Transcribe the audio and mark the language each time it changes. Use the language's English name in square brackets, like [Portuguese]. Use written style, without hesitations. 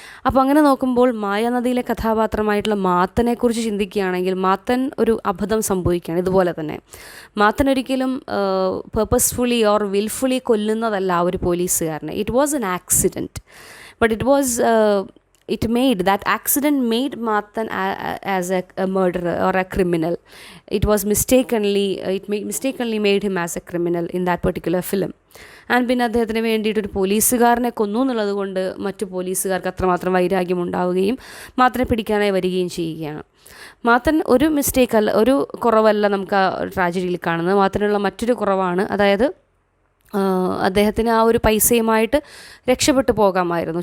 [Malayalam] അപ്പോൾ അങ്ങനെ നോക്കുമ്പോൾ മായാനദിയിലെ കഥാപാത്രമായിട്ടുള്ള മാത്തനെക്കുറിച്ച് ചിന്തിക്കുകയാണെങ്കിൽ മാത്തൻ ഒരു അബദ്ധം സംഭവിക്കുകയാണ്. ഇതുപോലെ തന്നെ മാത്തൻ ഒരിക്കലും [English] purposefully or wilfully [Malayalam] കൊല്ലുന്നതല്ല ആ ഒരു പോലീസുകാരനെ. [English] It was an accident, but it was that accident made Mathan as a murderer or a criminal. It mistakenly made him as a criminal in that particular film. [Malayalam] And പിന്നെ അദ്ദേഹത്തിന് വേണ്ടിയിട്ട് ഒരു പോലീസുകാരനെ കൊന്നു എന്നുള്ളത് കൊണ്ട് മറ്റു പോലീസുകാർക്ക് അത്രമാത്രം വൈരാഗ്യം ഉണ്ടാവുകയും മാത്തനെ പിടിക്കാനായി വരികയും ചെയ്യുകയാണ്. മാത്തൻ ഒരു മിസ്റ്റേക്കല്ല, ഒരു കുറവല്ല നമുക്ക് ആ ട്രാജഡിയിൽ കാണുന്നത്. മാത്തനുള്ള മറ്റൊരു കുറവാണ്, അതായത് അദ്ദേഹത്തിന് ആ ഒരു പൈസയുമായിട്ട് രക്ഷപ്പെട്ടു പോകാമായിരുന്നു.